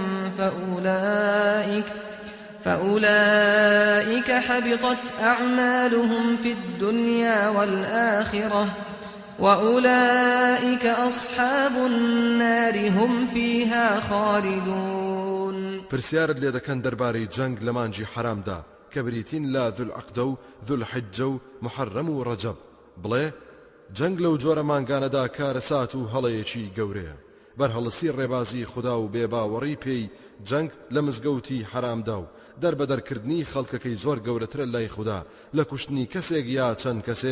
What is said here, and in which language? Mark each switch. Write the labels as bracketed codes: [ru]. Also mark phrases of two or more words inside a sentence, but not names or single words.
[ar] فأولئك حبطت أعمالهم في الدنيا والآخرة وأولئك أصحاب النار هم فيها خالدون. [ckb] پرسیارت لێ دەکەن دەربارەی جەنگ لە مانجی حرامدا کە بریتین لا ذو العقدە و ذو الحجە و محەرەم و ڕەجەب بڵێ جەنگ لەو جۆرە مانگانەدا کارەسات و هەڵەیەکی گەورەیە بەرهەڵستی ڕێبازی خوددا و بێباوەڕی پێی جەنگ لە مزگەوتی حرامدا و دەربەدەرکردنی خەڵکەکەی زۆر گەورەترە لای خوددا لە کوشتنی کەسێک یا چەند کەسێک